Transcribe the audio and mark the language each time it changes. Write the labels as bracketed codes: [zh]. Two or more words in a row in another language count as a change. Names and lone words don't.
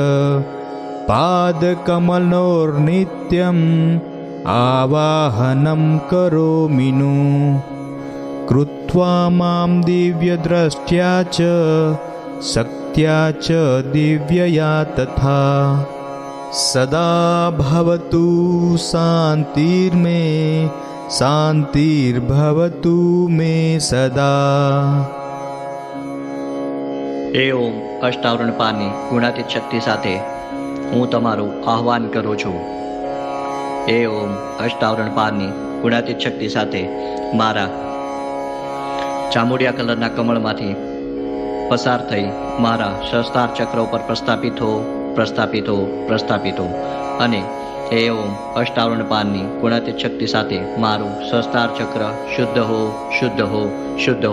[sa] पादकमलोर्नित्यम् आवाहनं करोमि नु कृत्वा मां दिव्यदृष्ट्या च शक्त्या च दिव्यया तथा सदा भवतु शान्तिर्मे शान्तिर्भवतु मे सदा। [gu] એ ઓમ અષ્ટાવરણ પારની ગુણાતીત શક્તિ સાથે હું તમારું આહ્વાન કરું છું। એ ઓમ અષ્ટાવરણ પારની ગુણાતીત શક્તિ સાથે મારા ચામુડિયા કલરના કમળમાંથી પસાર થઈ મારા સહસ્ત્રાર ચક્ર ઉપર પ્રસ્થાપિત હો અને એ ઓમ અષ્ટાવરણ પારની ગુણાતીત શક્તિ સાથે મારું સહસ્ત્રાર ચક્ર શુદ્ધ હો।